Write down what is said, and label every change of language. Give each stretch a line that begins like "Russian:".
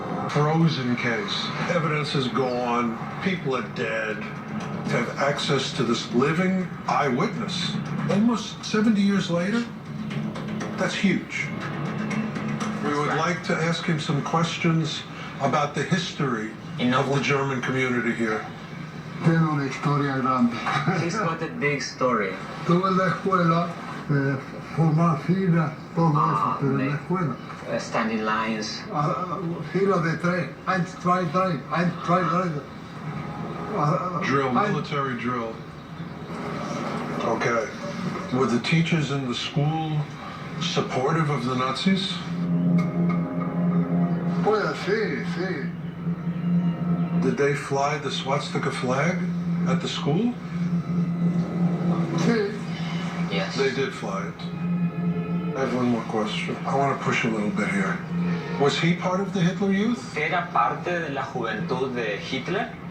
English: Frozen case. Evidence is gone. People are dead. To have access to this living eyewitness, almost 70 years later, that's huge. We would like to ask him some questions about the history of the German community here.
Spanish: Tiene una historia grande.
English: He's got a big story.
Spanish: Tuve en la escuela, formar filas, todo eso, pero en la escuela.
English: Standing lines.
Spanish: Fila de tres. 1, 2, 3. 1, 2, 3.
English: Drill, military drill. Okay. Were the teachers in the school supportive of the Nazis?
Spanish: Pues sí.
English: Did they fly the swastika flag at the school?
Spanish: Sí.
English: Yes. They did fly it. I have one more question. I want to push a little bit here. Was he part of the Hitler Youth?
Spanish: ¿Era parte de la juventud de Hitler?